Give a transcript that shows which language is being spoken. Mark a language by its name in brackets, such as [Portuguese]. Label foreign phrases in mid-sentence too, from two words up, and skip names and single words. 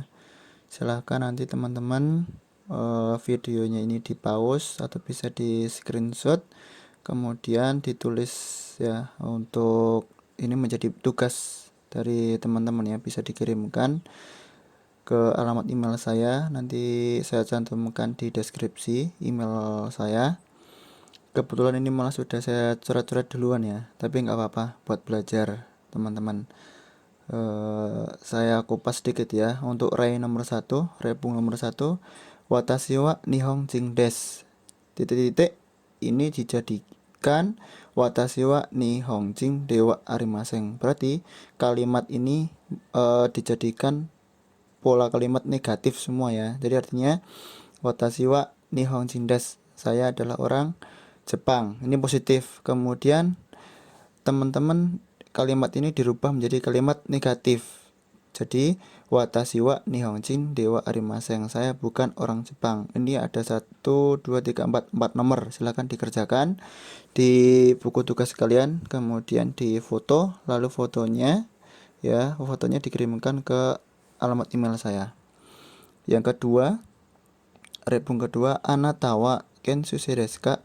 [Indonesian] Silahkan nanti teman-teman videonya ini di pause atau bisa di screenshot, kemudian ditulis ya, untuk ini menjadi tugas dari teman-teman ya, bisa dikirimkan ke alamat email saya, nanti saya cantumkan di deskripsi email saya. Kebetulan ini malah sudah saya coret-coret duluan ya, tapi nggak apa-apa buat belajar teman-teman. Saya kupas sedikit ya. Untuk rei nomor 1, rebung nomor 1, [Japanese] 私は日本人です. [Indonesian] Titik-titik ini dijadikan [Japanese] 私は日本人ではありません. [Indonesian] Berarti kalimat ini dijadikan pola kalimat negatif semua ya. Jadi artinya [Japanese] 私は日本人です. [Indonesian] Saya adalah orang Jepang. Ini positif. Kemudian teman-teman kalimat ini dirubah menjadi kalimat negatif. [Japanese] Jadi 私は日本人ではありません. [Indonesian] Saya bukan orang Jepang. Ini ada 1 2 3 4 nomor. Silahkan dikerjakan di buku tugas kalian, kemudian di foto, lalu fotonya dikirimkan ke alamat email saya. Yang kedua, rebung kedua, [Japanese] あなたは研修生ですか?